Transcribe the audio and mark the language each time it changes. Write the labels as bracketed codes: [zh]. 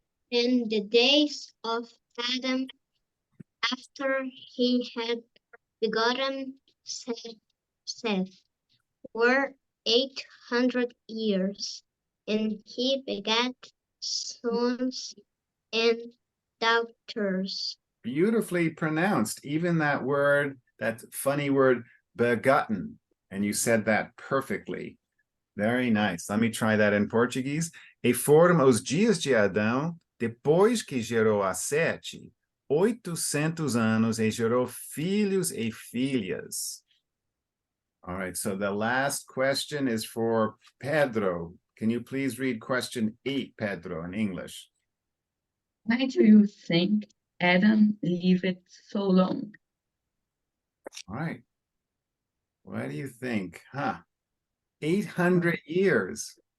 [en] In the days of Adam, after he had begotten Seth, were 800 years, and he begat sons and daughters. Beautifully pronounced. Even that word, that funny word, begotten. And you said that perfectly. Very nice. Let me try that in Portuguese. [pt] E foram os dias de Adão, depois que gerou a Sete, 800 anos, e gerou filhos e filhas. [en] All right, so the last question is for Pedro. Can you please read question 8, Pedro, in English? Why do you think Adam lived so long? All right. What do you think? 800 years.